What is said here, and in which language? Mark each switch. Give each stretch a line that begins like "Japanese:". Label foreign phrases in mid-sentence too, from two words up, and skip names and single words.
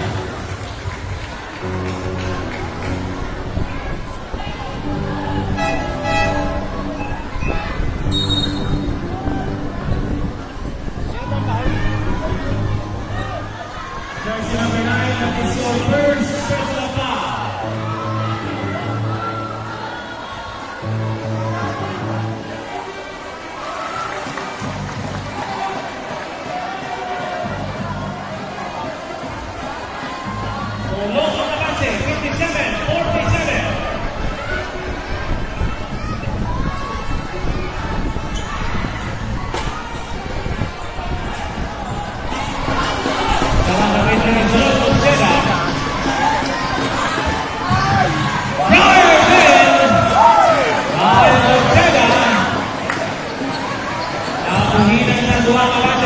English: Jersey number 9, that is your first personal foul.
Bikol: Polo ang avanse, 57-47. Dapat na ng sunod kung sila. Ryan Ortega. Nakuhinan ng duwang avanse.